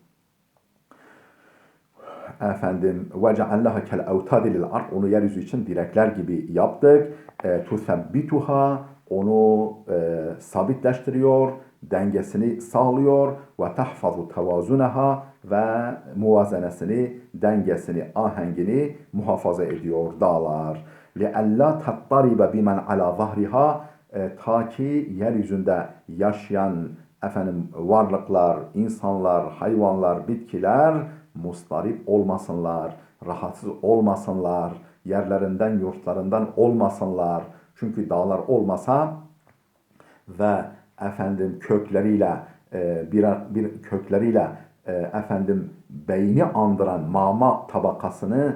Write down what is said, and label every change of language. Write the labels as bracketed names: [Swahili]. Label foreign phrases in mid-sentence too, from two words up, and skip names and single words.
[Turkish] Efendim [Arabic] وجعلناها كالأوتاد للأرض [Turkish] onu yeryüzü için direkler gibi yaptık. Tusabbituha onu sabitleştiriyor, dengesini sağlıyor ve [Arabic] تحفظ توازنها [Turkish] ve muvazenesini, dengesini, ahengini muhafaza ediyor dağlar. [Arabic] لِأَلَّا تَطَّرِبَ بِمَنْ عَلَى ظَهْرِهَا [Turkish] ta ki yeryüzünde yaşayan efendim varlıklar, insanlar, hayvanlar, bitkiler mustarip olmasınlar, rahatsız olmasınlar, yerlerinden, yurtlarından olmasınlar. Çünkü dağlar olmasa ve efendim kökleriyle kökleriyle efendim beyni andıran mama tabakasını